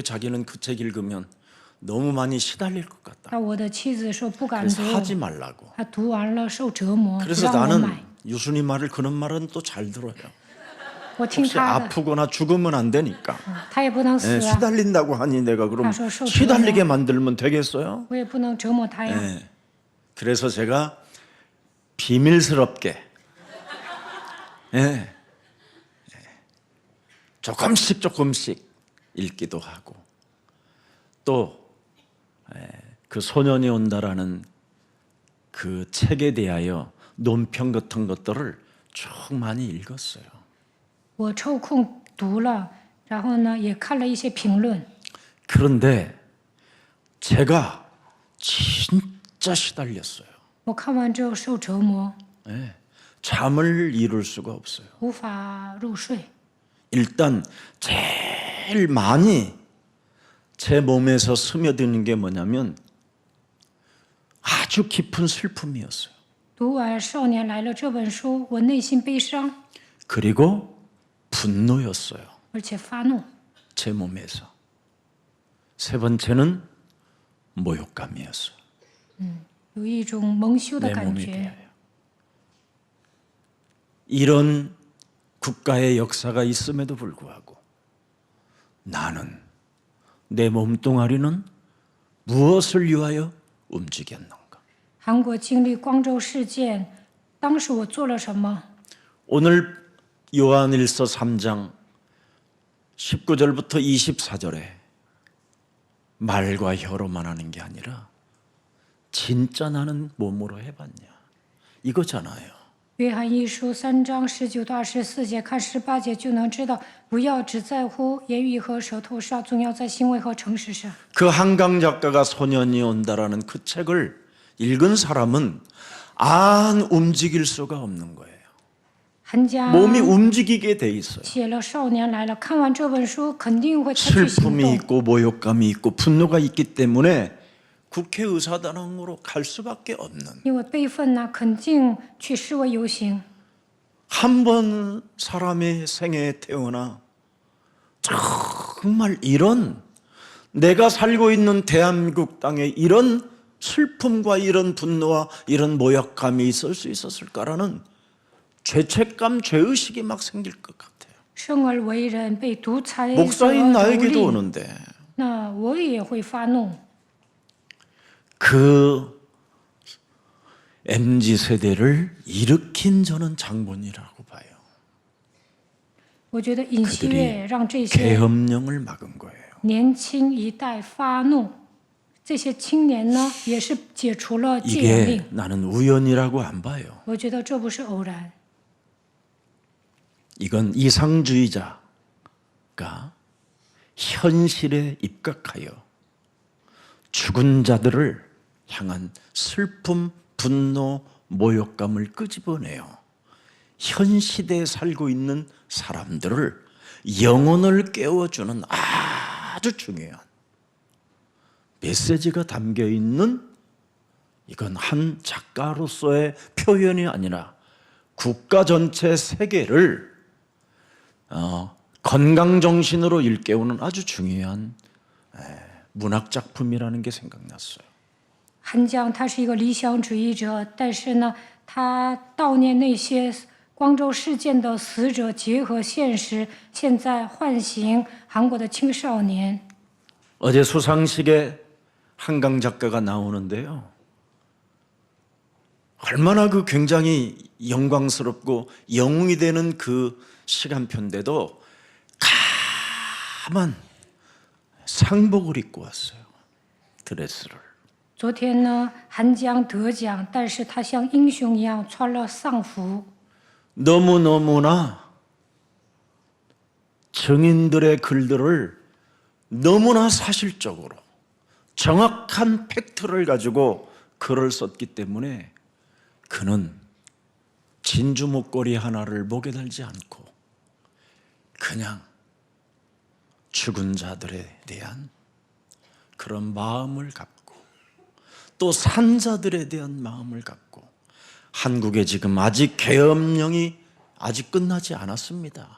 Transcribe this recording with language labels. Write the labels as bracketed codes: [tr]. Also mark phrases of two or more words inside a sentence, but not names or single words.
[ko] 자기는 그 책 읽으면 너무 많이 시달릴 것 같다. [zh] 但我的妻子说不敢 [ko] 그래서 [zh] 读， [ko] 하지 말라고. [zh] 他读完了受折磨，不 [ko] 그래서 [zh] 让我 [ko] 나는 [zh] 买。 [ko] 유순이 말을 그런 말은 또 잘 들어요. [zh] 我听 [ko] 혹시 [zh] 他的， [ko] 아프거나 죽으면 안 되니까. [zh] 他也不能死 [ko] 예, [zh] 啊， [ko] 시달린다고 하니 내가 그럼 가서受 시달리게 만들면 되겠어요? [zh] 我也不能折磨他呀。 [ko] 예. 그래서 제가 비밀스럽게 예. 조금씩 읽기도 하고 또 그 소년이 온다라는 그 책에 대하여 논평 같은 것들을 쭉 많이 읽었어요. [zh] 我抽空读了，然后呢也看了一些评论。 [ko] 그런데 제가 진짜 시달렸어요. [zh] 我看完之后受折磨， [ko] 예. 잠을 이룰 수가 없어요. [zh] 无法入睡。 [ko] 일단 제일 많이 제 몸에서 스며드는 게 뭐냐면 아주 깊은 슬픔이었어요. [zh] 读完《少年来了》这本书，我内心悲伤， [ko] 그리고 분노였어요. [zh] 而且发怒。 [ko] 제 몸에서. 세 번째는 모욕감이었어요. [zh] 有一种蒙羞的 [ko] 내 [zh] 感 [ko] 몸에 [zh] 觉。 [ko] 대하여. 이런 국가의 역사가 있음에도 불구하고 나는 내 몸뚱아리는 무엇을 위하여 움직였는가? [zh] 韩国经历光州事件，当时我做了什么？ [ko] 오늘 요한일서 3장 19절부터 24절에 말과 혀로만 하는 게 아니라 진짜 나는 몸으로 해봤냐 이거잖아요. [zh] 约翰一书3章19到24节，看18节就能知道，不要只在乎言语和舌头上，总要在行为和诚实上。 [ko] 그 한강 작가가 소년이 온다라는 그 책을 읽은 사람은 안 움직일 수가 없는 거예요. [zh] 韩江 [ko] 몸이 움직이게 돼 있어요. [zh] 写了《少年来了》，看完这本书肯定会采取行 [ko] 슬픔이 [zh] 动。 [ko] 있고 모욕감이 있고 분노가 있기 때문에 국회의사당으로 갈 수밖에 없는 [zh] 因为悲愤呢，肯定去示威游行。 [ko] 한 번 사람의 생애에 태어나 정말 이런 내가 살고 있는 대한민국 땅에 이런 슬픔과 이런 분노와 이런 모욕감이 있을 수 있었을까라는 죄책감, 죄의식이 막 생길 것 같아요. [zh] 生而为人，被独裁所 [ko] 목사인 [zh] 蹂 [ko] 나에게도 [zh] 躏， [ko] 오는데 [zh] 那我也会发怒。 [ko] 그 MZ 세대를 일으킨 저는 장본이라고 봐요. [zh] 我觉得尹锡 [ko] 그들이 [zh] 悦让这些 [ko] 계엄령을 막은 거예요. [zh] 年轻一代发怒，这些青年呢，也是解除了戒严 [ko] 이게 [zh] 令。 [ko] 나는 우연이라고 안 봐요. [zh] 我觉得这不是偶然， [ko] 이건 이상주의자가 현실에 입각하여 죽은 자들을 향한 슬픔, 분노, 모욕감을 끄집어내요. 현 시대에 살고 있는 사람들을 영혼을 깨워주는 아주 중요한 메시지가 담겨 있는 이건 한 작가로서의 표현이 아니라 국가 전체 세계를 건강 정신으로 일깨우는 아주 중요한 문학 작품이라는 게 생각났어요. [zh] 韩江他是一个理想主义者，但是呢，他悼念那些光州事件的死者，结合现实，现在唤醒韩国的青少年。 [ko] 어제 수상식에 한강 작가가 나오는데요. 얼마나 그 굉장히 영광스럽고 영웅이 되는 그 시간표인데도 가만 상복을 입고 왔어요. 드레스를. [zh] 昨天呢，韩江得奖，但是他像英雄一样穿了丧服。 [ko] 너무너무나 증인들의 글들을 너무나 사실적으로 정확한 팩트를 가지고 글을 썼기 때문에 그는 진주 목걸이 하나를 목에 달지 않고 그냥 죽은 자들에 대한 그런 마음을 갖고 또 산자들에 대한 마음을 갖고 한국에 지금 아직 계엄령이 아직 끝나지 않았습니다.